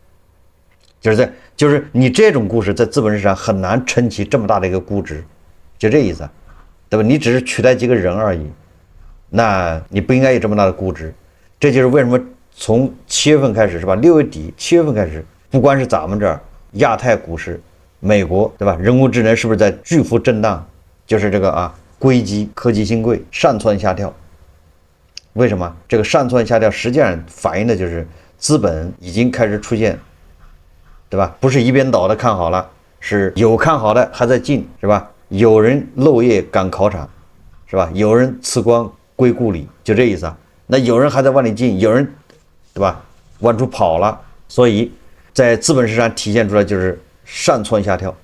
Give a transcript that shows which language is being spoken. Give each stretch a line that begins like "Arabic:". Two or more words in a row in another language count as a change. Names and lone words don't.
Chinese: 就是你這種故事在資本市場很難撐起這麼大的一個估值，就這意思，對吧？你只是取代幾個人而已，那你不應該有這麼大的估值。這就是為什麼從7月份開始，是吧？6月底7月份開始，不光是咱們這兒亞太股市，美國，對吧？人工智能是不是在巨幅震盪？就是這個啊，硅基科技新貴上竄下跳。為什麼這個上竄下跳實際上反映的就是資本已經開始出現，對吧？不是一邊倒的看好了，是有看好的還在進，是吧？有人漏夜趕考場，是吧？有人辭官歸故里，就這意思啊。那有人還在往裡進，有人，對吧？往出跑了，所以在資本市场體現出來就是上蹿下跳。